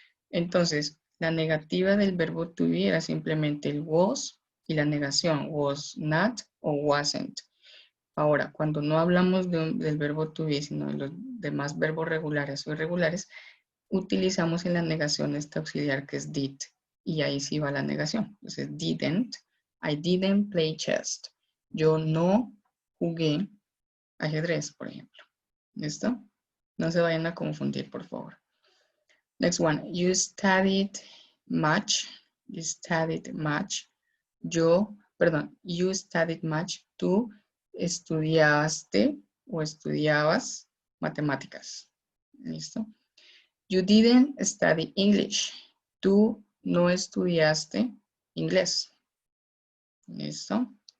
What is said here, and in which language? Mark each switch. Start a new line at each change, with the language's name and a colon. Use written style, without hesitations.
Spanish: Entonces, la negativa del verbo to be era simplemente el was y la negación, was not o wasn't. Ahora, cuando no hablamos del verbo to be, sino de los demás verbos regulares o irregulares, utilizamos en la negación este auxiliar que es did. Y ahí sí va la negación.
English: Entonces, I didn't play chess.
Spanish: Yo no jugué ajedrez, por ejemplo. ¿Listo? No se vayan a confundir, por favor.
English: Next one. You studied much. You studied much. You studied much.
Spanish: Tú estudiaste o estudiabas matemáticas. ¿Listo?
English: You didn't study English.
Spanish: Tú no estudiaste inglés. ¿Listo?